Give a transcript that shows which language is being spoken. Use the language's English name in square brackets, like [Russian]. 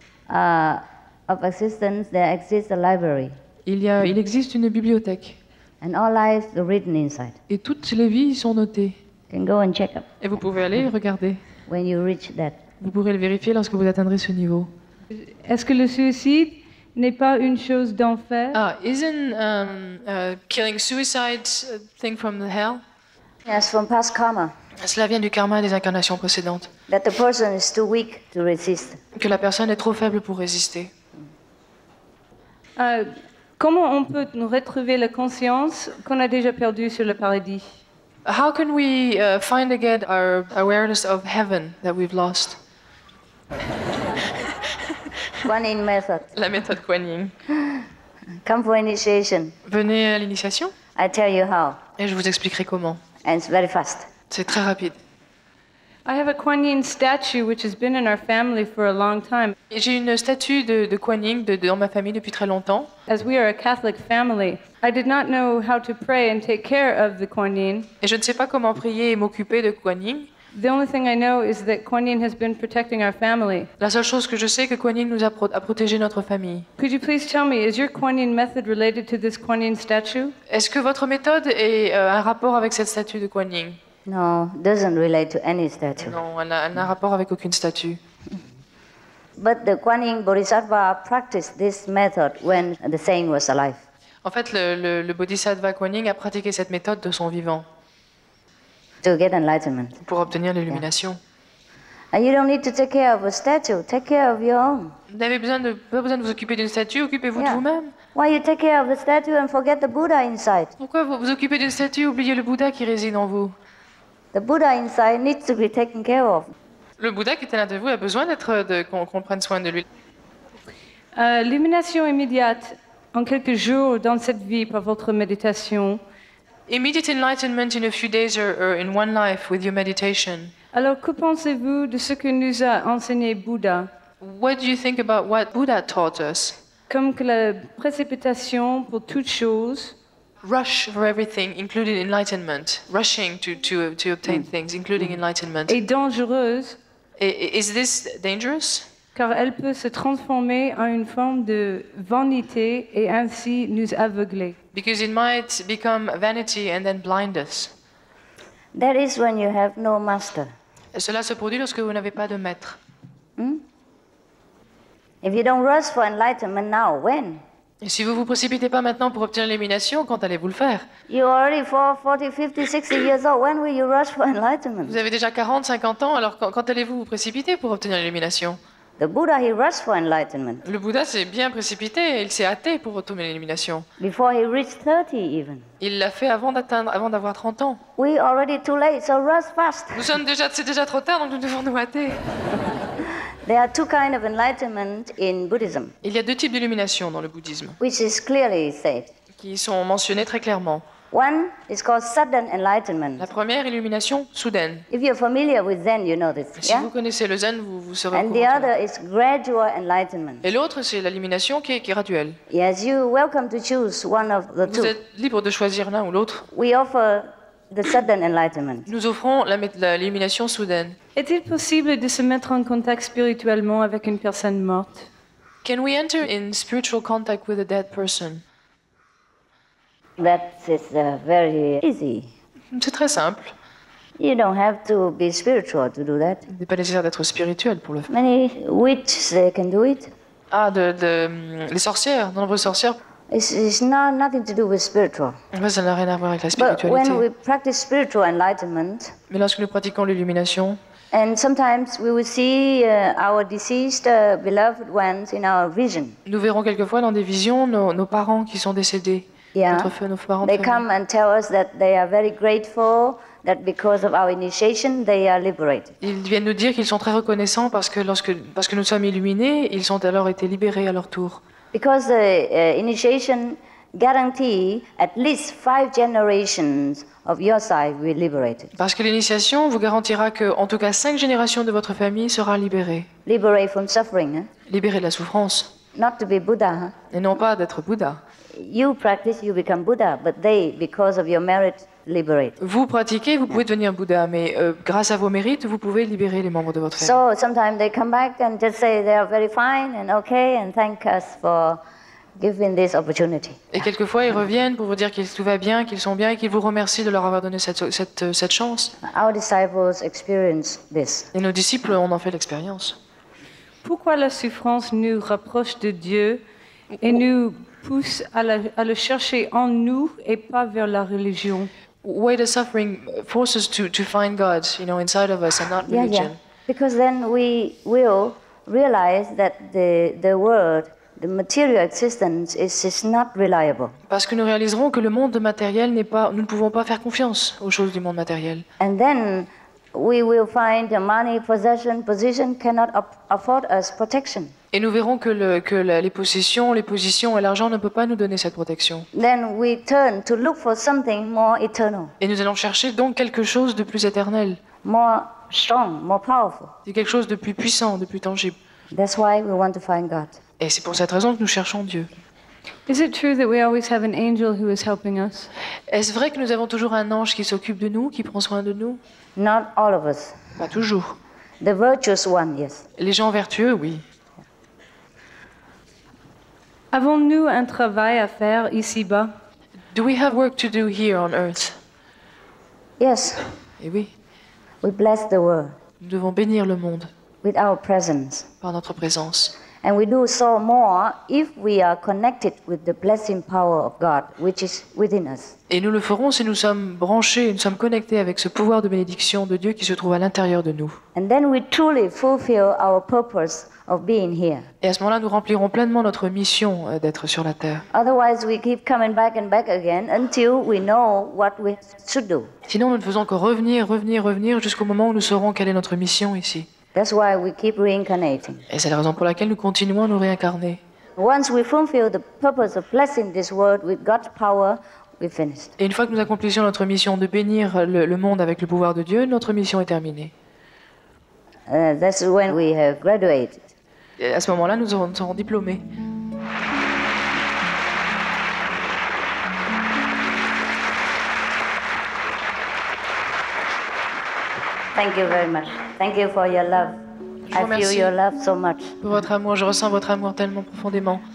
[English] of existence, there exists a library. [French] il existe une bibliothèque. [English] And all lives are written inside. [French] Et toutes les vies y sont notées. [English] You can go and check up [French] Et vous pouvez aller regarder. [English] when you reach that. [French] Vous pourrez le vérifier lorsque vous atteindrez ce niveau. Est-ce que le suicide n'est pas une chose d'enfer? [English] Isn't killing suicide a thing from the hell? Yes, from past karma, [French] Cela vient du karma des incarnations précédentes. [English] that the person is too weak to resist. [French] Que la personne est trop faible pour résister. Comment on peut nous retrouver la conscience qu'on a déjà perdue sur le paradis? [English] How can we find again our awareness of heaven that we've lost? One in method. [French] La méthode Kuan Yin. [English] Come for initiation. [French] Venez à l'initiation [English] I tell you how. [French] et je vous expliquerai comment. [English] And it's very fast. [French] C'est très rapide. [English] I have a Kuan Yin statue which has been in our family for a long time. [French] Et j'ai une statue de Kuan Yin dans ma famille depuis très longtemps. [English] As we are a Catholic family, I did not know how to pray and take care of the Kuan Yin. [French] Et je ne sais pas comment prier et m'occuper de Kuan Yin. [English] The only thing I know is that Kuan Yin has been protecting our family. [French] La seule chose que je sais, c'est que Kuan Yin nous a protégé notre famille. [English] Could you please tell me, is your Kuan Yin method related to this Kuan Yin statue? [French] Est-ce que votre méthode a un rapport avec cette statue de Kuan Yin? [English] No, doesn't relate to any statue. [French] Non, elle n'a un rapport avec aucune statue. [English] But the Kuan Yin Bodhisattva practiced this method when the saint was alive. [French] En fait, le Bodhisattva Kuan Yin a pratiqué cette méthode de son vivant [English] To get enlightenment. [French] pour obtenir l'illumination. [English] And you don't need to take care of a statue. Take care of your own. [French] Vous n'avez pas besoin de vous occuper d'une statue, occupez-vous de [English] Yeah. [French] vous-même. [English] Why you take care of the statue and forget the Buddha inside? [French] Pourquoi vous vous occupez d'une statue, oubliez le Bouddha qui réside en vous? [English] The Buddha inside needs to be taken care of. [French] Le Bouddha qui est à l'intérieur de vous a besoin qu'on prenne soin de lui. L'illumination immédiate en quelques jours dans cette vie par votre méditation. [English] Immediate enlightenment in a few days or in one life with your meditation. [French] Alors, que pensez-vous de ce que nous a enseigné Bouddha? [English] What do you think about what Buddha taught us? [French] Comme que la précipitation pour toute chose [English] Rush for everything, including enlightenment. Rushing to obtain things, including enlightenment. [French] est dangereuse [English] Is this dangerous? [French] car elle peut se transformer en une forme de vanité et ainsi nous aveugler. [English] Because it might become vanity and then blind us. That is when you have no master. [French] Et cela se produit lorsque vous n'avez pas de maître. [English] If you don't rush for enlightenment now, when? [French] Et si vous vous précipitez pas maintenant pour obtenir l'illumination, quand allez-vous le faire? [English] You're already 40, 50, 60 years old. When will you rush for enlightenment? [French] Vous avez déjà 40, 50 ans, alors quand allez-vous vous précipiter pour obtenir l'illumination? [English] The Buddha, he rushed for enlightenment [French] Le Bouddha s'est bien précipité, il s'est hâté pour obtenir l'illumination. [English] before he reached 30 even. [French] Il l'a fait avant d'avoir 30 ans. [English] We already too late, so rush fast. [French] C'est déjà trop tard, donc nous devons nous hâter. [English] There are two kinds of enlightenment in Buddhism, [French] Il y a deux types d'illumination dans le bouddhisme, [English] which is clearly said. [French] qui sont mentionnés très clairement. [English] One is called sudden enlightenment. [French] La première, illumination soudaine. [English] If you're familiar with Zen, you know this, [French] Si [English] yeah? [French] vous connaissez le zen, vous serez au [English] And the [French] courant. [English] other is gradual enlightenment. [French] Et l'autre, c'est l'illumination qui est graduelle. [English] Yes, you're welcome to choose one of the [French] Vous [English] two. [French] êtes libre de choisir l'un ou l'autre. [English] We offer the sudden enlightenment. [French] Nous offrons l'illumination soudaine. Est-il possible de se mettre en contact spirituellement avec une personne morte? [English] Can we enter in spiritual contact with a dead person? That is very easy. [French] C'est très simple. [English] You don't have to be spiritual to do that. [French] Il n'est pas nécessaire d'être spirituel pour le faire. [English] Many witches, they can do it. [French] Les sorcières, de nombreuses sorcières, [English] It's nothing to do with spiritual. [French] en fait, ça n'a rien à voir avec la [English] But [French] spiritualité. [English] when we practice spiritual enlightenment, [French] Mais lorsque nous pratiquons l'illumination, [English] and sometimes we will see our deceased beloved ones in our vision. [French] nous verrons quelquefois dans des visions nos parents qui sont décédés. [English] Yeah. [French] Nos parents de [English] They come [French] famille. [English] and tell us that they are very grateful that because of our initiation they are liberated. [French] Ils viennent nous dire qu'ils sont très reconnaissants parce que parce que nous sommes illuminés, ils ont alors été libérés à leur tour. [English] Because the initiation guarantee at least 5 generations of your side will be liberated. [French] Parce que l'initiation vous garantira que, en tout cas, 5 générations de votre famille sera libérée. [English] Liberate from suffering, [French] Libérée de la souffrance. [English] not to be Buddha. [French] Et non pas d'être Bouddha. [English] You practice, you become Buddha, but they, because of your merit, liberate. [French] Vous pratiquez, vous pouvez devenir Bouddha, mais grâce à vos mérites, vous pouvez libérer les membres de votre famille. [English] So sometimes they come back and just say they are very fine and okay and thank us for giving this opportunity. [French] Et quelquefois, ils reviennent pour vous dire que tout va bien, qu'ils sont bien et qu'ils vous remercient de leur avoir donné cette chance. [English] Our disciples experience this. [French] Et nos disciples, on en fait l'expérience. Pourquoi la souffrance nous rapproche de Dieu et nous pousse à le chercher en nous et pas vers la religion? [English] Why the suffering forces us to find God, inside of us and not religion. Because then we will realize that the world, the material existence is not reliable. [French] Parce que nous réaliserons que le monde matériel nous ne pouvons pas faire confiance aux choses du monde matériel. [English] And then we will find the money, possession, position cannot afford us protection. [French] Et nous verrons que les possessions, les positions et l'argent ne peuvent pas nous donner cette protection. [English] Then we turn to look for something more eternal, [French] Et nous allons chercher donc quelque chose de plus éternel, [English] more strong, more powerful. [French] c'est quelque chose de plus puissant, de plus tangible. [English] That's why we want to find God. [French] Et c'est pour cette raison que nous cherchons Dieu. [English] Is it true that we always have an angel who is helping us? [French] Est-ce vrai que nous avons toujours un ange qui s'occupe de nous, qui prend soin de nous? [English] Not all of us. [French] Pas toujours. [English] The virtuous one, yes. [French] Les gens vertueux, oui. Avons-nous un travail à faire ici-bas? [English] Do we have work to do here on earth? Yes, [French] Et oui, [English] we bless the world [French] nous devons bénir le monde [English] with our presence. [French] par notre présence. [English] And we do so more if we are connected with the blessing power of God, which is within us. [French] Et nous le ferons si nous sommes branchés, nous sommes connectés avec ce pouvoir de bénédiction de Dieu qui se trouve à l'intérieur de nous. [English] And then we truly fulfill our purpose of being here. [French] Et à ce moment-là, nous remplirons pleinement notre mission d'être sur la terre. [English] Otherwise, we keep coming back and back again until we know what we should do. [French] Sinon, nous ne faisons que revenir jusqu'au moment où nous saurons quelle est notre mission ici. [English] That's why we keep reincarnating. [French] Et c'est la raison pour laquelle nous continuons à nous réincarner. [English] Once we fulfill the purpose of blessing this world with God's power, we're finished. [French] Et une fois que nous accomplissions notre mission de bénir le monde avec le pouvoir de Dieu, notre mission est terminée. [English] That's when we have graduated. [French] Et à ce moment-là, nous serons diplômés. [English] Thank you very much. Thank you for your love. [French] Je vous [English] I feel [French] remercie. [English] your love so much. [French] Pour votre amour, je ressens votre amour tellement profondément.